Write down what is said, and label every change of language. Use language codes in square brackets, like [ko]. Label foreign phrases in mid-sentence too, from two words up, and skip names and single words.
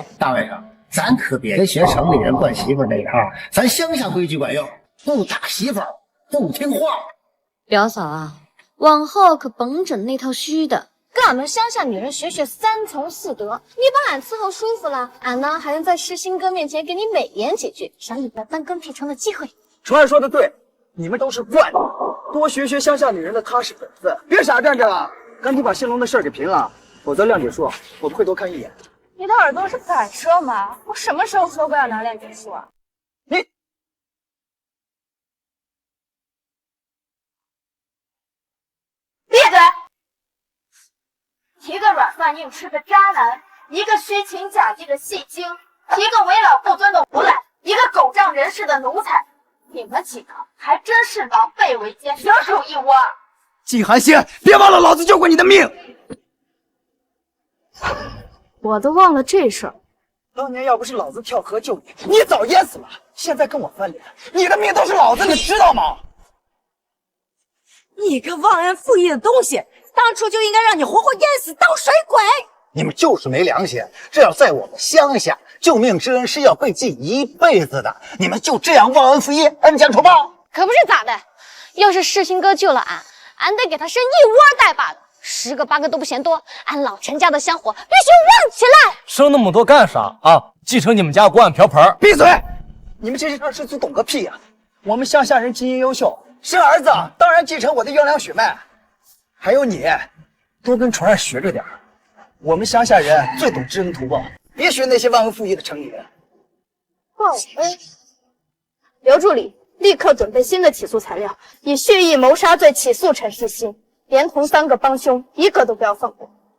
[zh] 大外甥，咱可别学城里人惯媳妇那一套，咱乡下规矩管用，不打媳妇不听话。表嫂啊，往後可甭整那套虛的，跟俺們鄉下女人學學三從四德，你把俺伺候舒服了，俺呢還能在世新哥面前給你美言幾句，賞你個當跟屁蟲的機會。蟲兒說的對，你們都是慣的，多學學鄉下女人的踏實本分，別傻站着了，趕緊把新龍的事兒給平了，否則諒解書我不會多看一眼。你的耳朵是反射嗎？我什麼時候說過要拿諒解書啊？你閉嘴！一個軟飯硬吃的渣男，一個虛情假意的戲精，一個為老不尊的無賴，一個狗仗人勢的奴才，你們幾個還真是狼狽為奸，蛇鼠一窩。季寒心，別忘了老子救過你的命。我都忘了這事兒。當年要不是老子跳河救你，你早淹死了。現在跟我翻臉，你的命都是老子的，知道嗎？你個忘恩負義的東西，當初就應該讓你活活淹死當水鬼！你們就是沒良心，這要在我們鄉下，救命之恩是要被記一輩子的。你們就這樣忘恩負義，恩將仇報？可不是咋的，要是世新哥救了俺，俺得給他生一窩帶把的，10個8個都不嫌多。俺老陳家的香火必須旺起來。生那麼多幹啥啊？繼承你們家鍋碗瓢盆？閉嘴！你們這些二世祖懂個屁呀！我們鄉下人基因優秀，生兒子當然繼承我的優良血脈。還有你，多跟蟲兒學着點。我們鄉下人最懂知恩圖報，別學那些忘恩負義的城裡人。報恩！劉助理，立刻準備新的起訴材料，以蓄意謀殺罪起訴陳世新，連同3個幫兇，一個都不要放過。